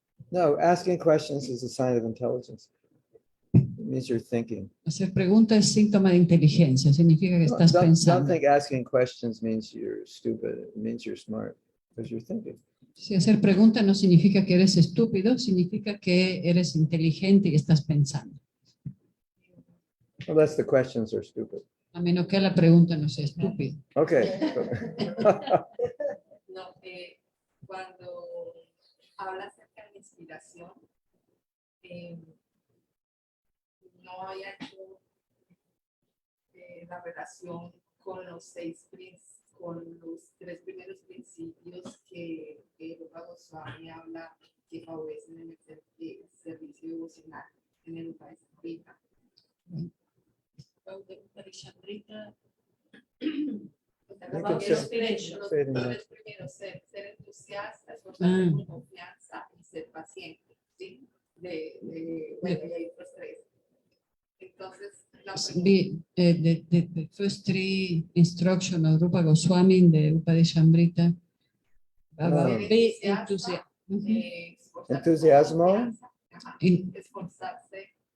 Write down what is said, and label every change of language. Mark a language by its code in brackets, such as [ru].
[en] No, asking questions is a sign of intelligence. It means you're thinking. [es] Hacer preguntas es síntoma de inteligencia. Significa que estás [en] Don't [es] pensando. [en] think asking questions means you're stupid. It means you're smart because you're thinking. [es] Si hacer preguntas no significa que eres estúpido, significa que eres inteligente y estás pensando. [en] Unless the questions are stupid. [es] A menos que la pregunta no sea estúpida. [en] Okay. [es] No, cuando habla acerca de la inspiración, no hay hecho la relación con los los 3 primeros principios que Swami habla que favorecen en el servicio devocional en el país ahorita. Los tres primeros, ser entusiasta, esforzarse con confianza y ser paciente, ¿sí? Bueno, y hay otros 3. Entonces, [en] The first 3 instructions of Rupa Goswami in the Upadeshamrita. Be [es] Entusiasmo. Esforzarse.